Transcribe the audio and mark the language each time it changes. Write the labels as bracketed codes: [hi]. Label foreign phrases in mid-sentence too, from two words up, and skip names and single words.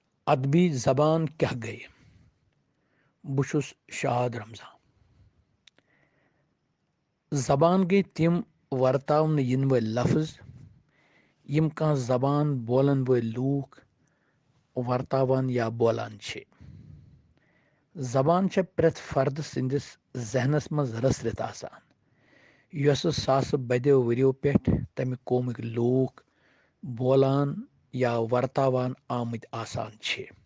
[ks] अदबी ज़बान क्या गई बुशुस शाद रमज़ान ज़बान गई तिम वर्तावन इन वल लफ्ज़ यम कह ज़बान बोलन वल लूख वर्तावान या बोलान छे। ज़बान छे प्रत फर्द सिंदिस जहनस मज रसरित आसान यस सास बद्यो वरियो पेठ तमि कौमिक लूख बोलान या वर्तावान आमद आसान छे।